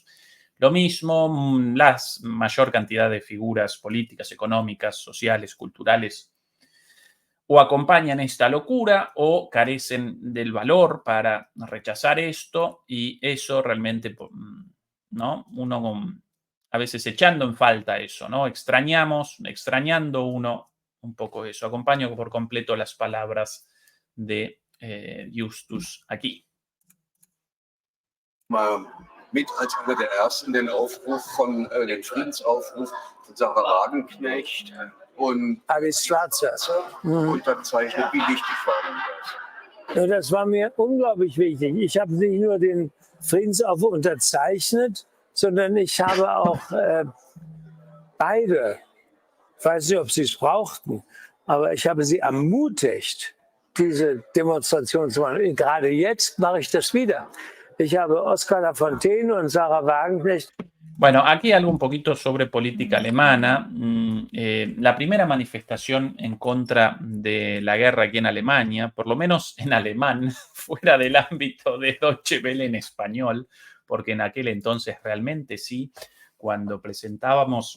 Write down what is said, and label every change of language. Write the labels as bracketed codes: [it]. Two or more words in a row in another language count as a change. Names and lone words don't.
[es] Lo mismo, la mayor cantidad de figuras políticas, económicas, sociales, culturales, o acompañan esta locura o carecen del valor para rechazar esto, y eso realmente, ¿no? Uno a veces echando en falta eso, ¿no? Extrañando uno un poco eso. Acompaño por completo las palabras de Justus aquí. [de] Mit als einer der ersten den Aufruf den Friedensaufruf von Sarah Wagenknecht und Alice Schwarzer. unterzeichnet. Wie wichtig war Ihnen das? Ja, das war mir unglaublich wichtig. Ich habe nicht nur den Friedensaufruf unterzeichnet, sondern ich habe auch beide, ich weiß nicht, ob sie es brauchten, aber ich habe sie ermutigt, diese Demonstration zu machen. Gerade jetzt mache ich das wieder. Ich habe Oskar Lafontaine und Sarah Wagenknecht. [es] Bueno, aquí algo un poquito sobre política alemana. La primera manifestación en contra de la guerra aquí en Alemania, por lo menos en alemán, fuera del ámbito de Deutsche Welle en español, porque en aquel entonces realmente sí, cuando presentábamos